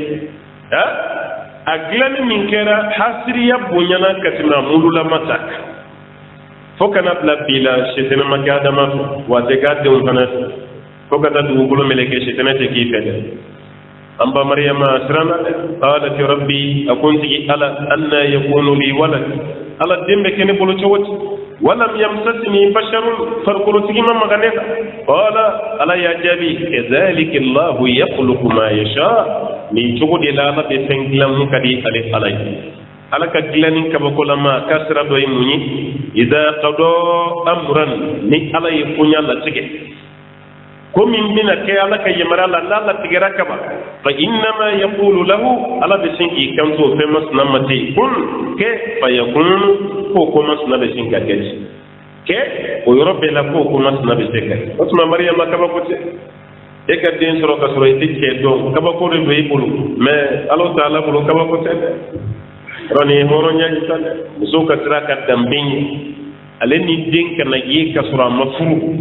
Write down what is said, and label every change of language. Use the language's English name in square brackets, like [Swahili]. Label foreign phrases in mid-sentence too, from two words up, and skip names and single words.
[Bambara] a dilanni min kɛra hasiriya bonyana ka tɛmɛ a mululama ta kan fo kana bila bi la setana ma kɛ adama fɛ wa a tɛ k'a denw fana fɛ fo ka taa dugukolo meleke setana tɛ k'i fɛ dɛ an ba mariyama siranna dɛ [Arabic] قالت رب [Bambara] a ko n tigi ala anna [Arabic] يكون لي ولد [Bambara] ala den bɛ kɛ ne bolo cogo di [Arabic] ولم يمسسني بشر [Bambara] farikolo ma maga ne la qala ala y'a jaabi [Arabic] كذلك الله يخلق ما يشاء [Bambara] nin cogo de la ala bɛ fɛn dilan mun ka di ale ala ye ala ka dilanni kabakolama ka sira dɔ ye mun ye [Arabic] إذا قضى أمرا [Bambara] ni ala ye koɲa latigɛ ko min bɛna kɛ ala ka yamaruya la n'a latigɛra kaba [Arabic] فإنما يقول له [Bambara] ala bɛ sin k'i kanto fɛn masina ma ten kun kɛ [Arabic] فيكون [Bambara] k'o ko masina bɛ sin ka kɛ kɛ o yɔrɔ bɛɛ la k'o ko masina bɛ se ka kɛ o tuma mariyama kabako tɛ e ka den sɔrɔ ka sɔrɔ i tɛ cɛ dɔn kabako de don i bolo mɛ ala t'ala bolo kabako tɛ dɛ yɔrɔ nin ye hɔrɔnya ye sa dɛ musow ka sira ka danbe ye ale ni den kana ye ka sɔrɔ a ma furu